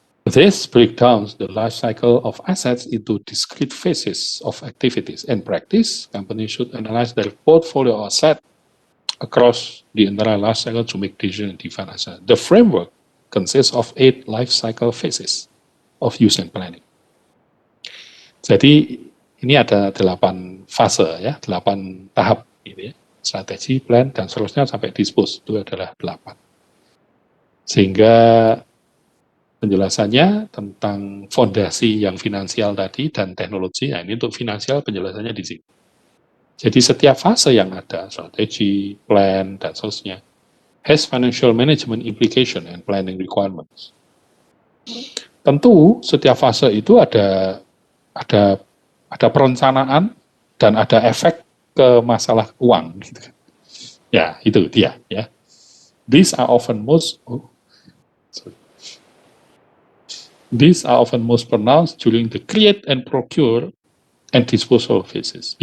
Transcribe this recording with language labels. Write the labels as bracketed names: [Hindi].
[English] This breakdowns the life cycle of assets into discrete phases of activities. In practice, companies should analyze their portfolio asset across the entire life cycle to make decisions and define asset. The framework consists of 8 life cycle phases of use and planning. [Indonesian] Jadi ini ada 8 fase ya, 8 tahap gitu ya. Strategi, plan, dan seterusnya sampai dispose itu adalah 8. Sehingga Penjelasannya tentang fondasi yang finansial tadi dan teknologi, ini untuk finansial penjelasannya di sini. Jadi setiap fase yang ada, strategi, plan, dan seterusnya, [English] has financial management implication and planning requirements. [Indonesian] Tentu setiap fase itu ada perencanaan dan ada efek ke masalah uang. Gitu. Ya, itu dia. Ya. [English] These are often most pronounced during the create and procure and disposal phases.